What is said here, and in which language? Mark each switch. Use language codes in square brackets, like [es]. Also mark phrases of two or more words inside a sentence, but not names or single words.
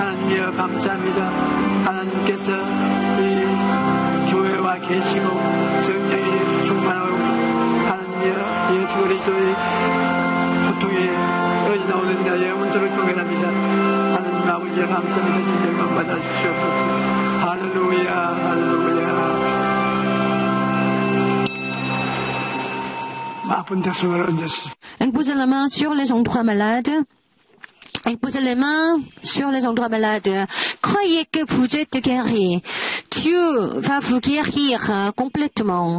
[ko] 하나님이여 감사합니다. 하나님께서 이 교회와 계시고 성령이 충만하고 하나님이여 예수 그리스도의 고통에 여기 나오는 자 영혼들을 공연합니다. 하나님 아버지에 감사합니다. 지금 영광 받아주시옵소서. 할렐루야 할렐루야. [fr] Imposez la main sur les endroits malades. Imposez les mains sur les endroits malades. Croyez que vous êtes guéris. Dieu va vous guérir complètement.